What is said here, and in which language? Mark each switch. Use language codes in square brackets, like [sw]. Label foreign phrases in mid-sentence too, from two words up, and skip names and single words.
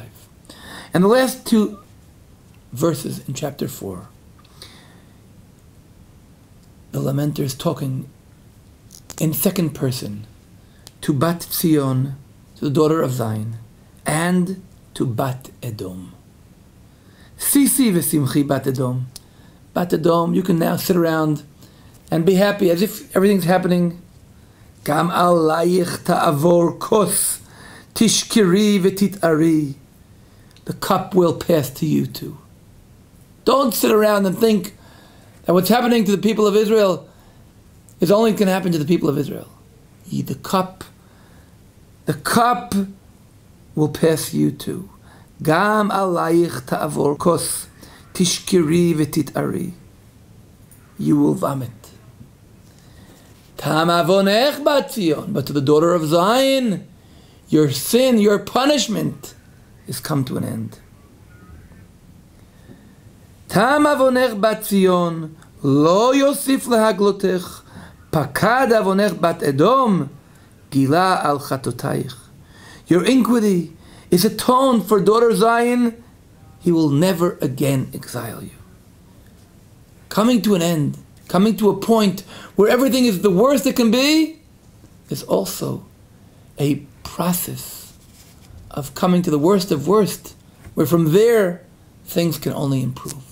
[en] And the last 2 verses in chapter 4, the lamenter is talking in second person to Bat Zion, to the daughter of Zion, and to Bat Edom. [he] שישי ושמחי בת אדום. [en] Bat Edom, you can now sit around and be happy as if everything's happening. [he] גם עליך תעבר כוס תשכרי ותתערי. [en] The cup will pass to you too. Don't sit around and think that what's happening to the people of Israel is only going to happen to the people of Israel. The cup will pass you too. [he] גם עליך תעבר כוס תשכרי ותתערי. [en] You will vomit. [he] תם עונך בת ציון, [en] but to the daughter of Zion, your sin, your punishment is come to an end. [he] תם עונך בת ציון לא יוסיף להגלותך פקד עונך בת אדום גלה על חטאתיך. [en] Your iniquity is atoned for daughter Zion, he will never again exile you. Coming to an end, coming to a point where everything is the worst it can be, is also a process of coming to the worst of worst, where from there things can only improve.